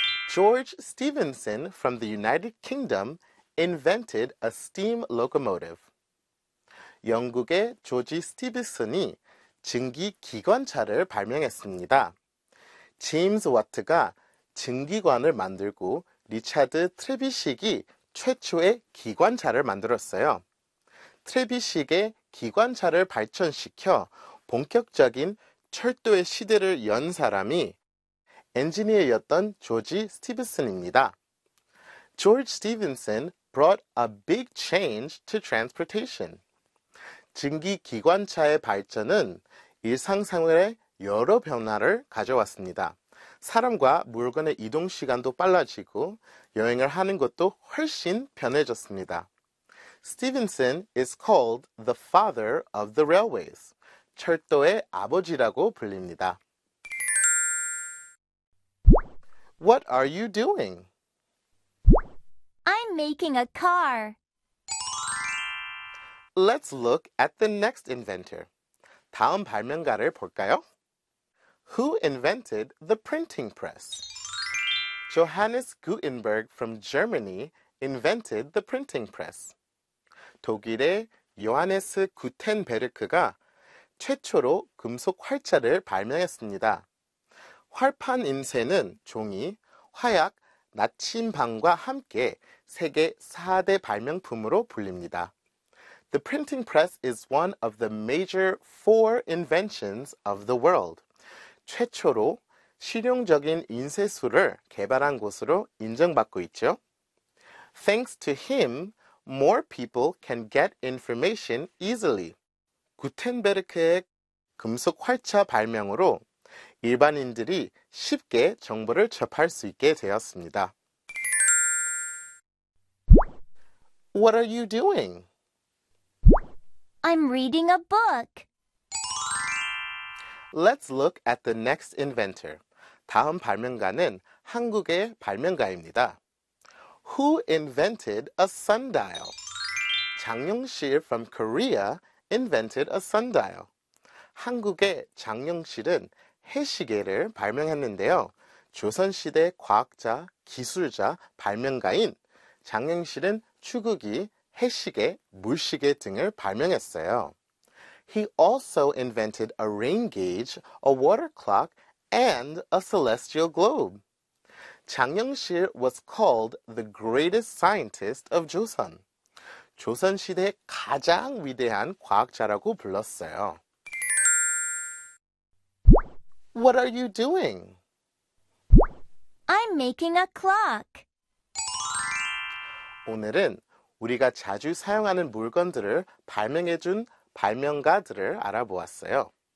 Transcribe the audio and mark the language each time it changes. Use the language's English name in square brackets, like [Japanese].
[English] George Stephenson from the United Kingdom invented a steam locomotive. [Korean] 영국의 조지 스티븐슨이 증기기관차를 발명했습니다. 제임스 와트가 증기관을 만들고 리차드 트레비식이 최초의 기관차를 만들었어요. 트레비식의 기관차를 발전시켜 본격적인 철도의 시대를 연 사람이 엔지니어였던 조지 스티븐슨입니다. [English] George Stephenson brought a big change to transportation. [Korean] 증기기관차의 발전은 일상생활의 여러 변화를 가져왔습니다. 사람과 물건의 이동 시간도 빨라지고 여행을 하는 것도 훨씬 편해졌습니다. [English] Stephenson is called the father of the railways. [Korean] 철도의 아버지라고 불립니다. [English] What are you doing? I'm making a car. Let's look at the next inventor. [Korean] 다음 발명가를 볼까요? [English] Who invented the printing press? Johannes Gutenberg from Germany invented the printing press. [Korean] 독일의 요하네스 구텐베르크가 최초로 금속 활자를 발명했습니다. 활판 인쇄는 종이, 화약, 나침반과 함께 세계 4대 발명품으로 불립니다. [English] The printing press is one of the major four inventions of the world. [Korean] 최초로 실용적인 인쇄술을 개발한 것으로 인정받고 있죠. [English] Thanks to him, more people can get information easily. [Korean] 구텐베르크의 금속 활자 발명으로 일반인들이 쉽게 정보를 접할 수 있게 되었습니다. [English] What are you doing? I'm reading a book. Let's look at the next inventor. [Korean] 다음 발명가는 한국의 발명가입니다. [English] Who invented a sundial? 장영실 from Korea invented a sundial. [Korean] 한국의 장영실은 해시계를 발명했는데요. 조선시대 과학자, 기술자, 발명가인 장영실은 추구기, 해시계, 물시계 등을 발명했어요. [English] He also invented a rain gauge, a water clock, and a celestial globe. 장영실 was called the greatest scientist of Joseon. [Korean] 조선시대 가장 위대한 과학자라고 불렀어요. [English] What are you doing? I'm making a clock. [Korean] 오늘은 우리가 자주 사용하는 물건들을 발명해준 발명가들을 알아보았어요.